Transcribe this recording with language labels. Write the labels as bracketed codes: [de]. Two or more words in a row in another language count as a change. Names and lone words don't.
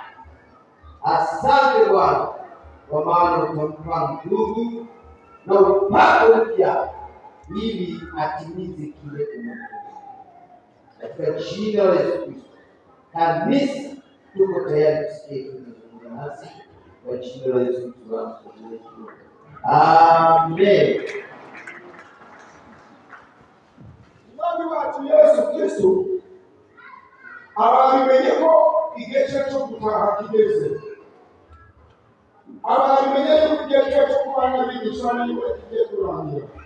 [sw] Asante Bwana, kwa maana utampa nguvu na upako mpya ili atimize kile unachotaka. Katika jina la Yesu Kristo, kanisa tuko tayari kusikia kuzungumza nasi Kwa jina la Yesu Kristo. Amen. [rw] Mwami wacu Yesu Kristo abamenye ko igihe cyo gutaha kigeze. Abamenye ko igihe cyo kubana bigisha niwe kigiye kurangira.